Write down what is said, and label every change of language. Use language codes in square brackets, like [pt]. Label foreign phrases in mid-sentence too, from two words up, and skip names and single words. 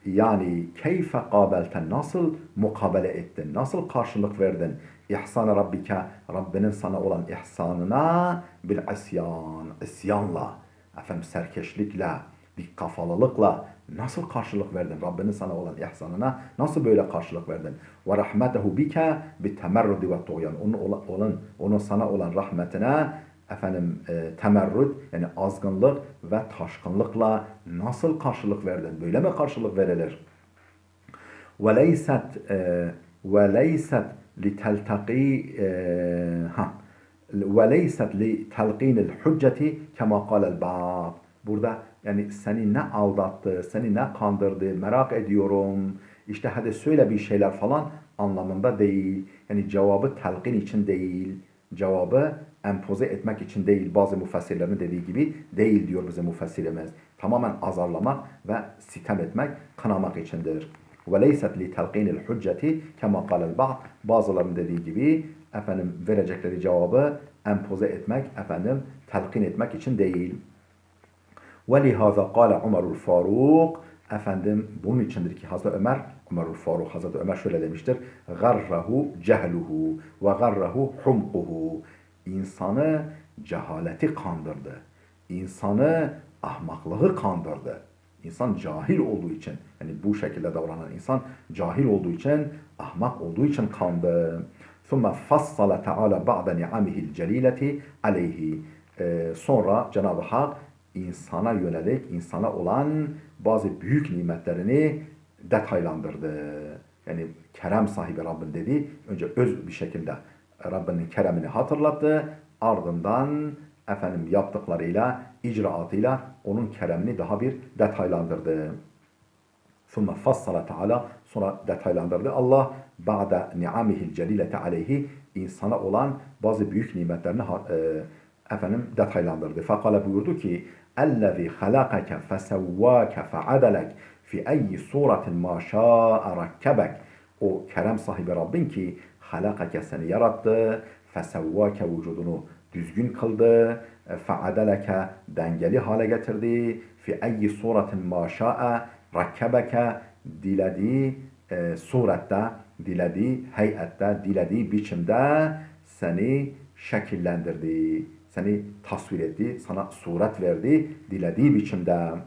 [tr] Yani [ar] كيف قابلت, [tr] nasıl mukabele ettin, nasıl karşılık verdin ihsan-ı Rabbike, Rabbinin sana olan ihsanına, [ar] بالعصيان, [tr] isyanla, efendim serkeşlikle, dik kafalılıkla nasıl karşılık verdin Rabbinin sana olan ihsanına, nasıl böyle karşılık verdin? [ar] ورحمته بك بالتمرد والطغيان, [tr] onun sana olan rahmetine efendim temerrüt, yani azgınlık ve taşkınlıkla nasıl karşılık verdin? Böyle mi karşılık verilir? [ar] وَلَيْسَتْ وَلَيْسَتْ لِتَلْتَقِي وَلَيْسَتْ لِتَلْقِينِ الْحُجَّةِ كَمَا قَالَ الْبَعْضِ. [tr] Burada yani seni ne aldattı, seni ne kandırdı, merak ediyorum, İşte hadi söyle bir şeyler falan anlamında değil. Yani cevabı telkin için değil, cevabı empoze etmek için değil. Bazı müfessirlerin dediği gibi değil diyor bize müfessirimiz. Tamamen azarlamak ve sitem etmek, kınamak içindir. [ar] وَلَيْسَتْ لِتَلْقِينِ الْحُجَّةِ كَمَا قَالَ الْبَعْضِ. [tr] Bazılarının dediği gibi efendim verecekleri cevabı empoze etmek, efendim telkin etmek için değil. [ar] وَلِهَذَا قَالَ عُمَرُ الْفَارُوقِ. [tr] Efendim bunun içindir ki Hazreti Ömer, Ömerül Faruk Hazreti Ömer şöyle demiştir. [ar] غرّه جهله وغرّه حمقه. [tr] İnsanı cehaleti kandırdı. İnsanı ahmaklığı kandırdı. İnsan cahil olduğu için, yani bu şekilde davranan insan cahil olduğu için, ahmak olduğu için kandı. [ar] ثُمَّ فَصَّلَ تَعَالَى بَعْدَ نِعَمِهِ الْجَلِيلَةِ عَلَيْهِ. [tr] Sonra Cenab-ı Hak insana yönelik, insana olan bazı büyük nimetlerini detaylandırdı. Yani kerem sahibi Rabbin dedi. Önce öz bir şekilde Rabbinin keremini hatırlattı. Ardından efendim yaptıklarıyla, icraatıyla onun keremini daha bir detaylandırdı. [ar] ثُمَّ فَصَّلَ [tr] Teala, sonra detaylandırdı. [ar] الله بعد نعمه الجليلة عليه, [tr] insana olan bazı büyük nimetlerini efendim detaylandırdı. [ar] Fakale [tr] buyurdu ki [ar] اَلَّذِي خَلَقَكَ فَسَوَّاكَ فَعَدَلَكَ في أي صورة ما شاء ركبك. [tr] O kerem sahibi Rabbin ki halakake, seni yarattı, fesevvake, vücudunu düzgün kıldı, feadaleke, dengeli hale getirdi, [ar] في أي صورة ما شاء ركبك, [tr] dilediği surette, dilediği heyette, dilediği biçimde seni şekillendirdi, seni tasvir etti, sana suret verdi, dilediği biçimde.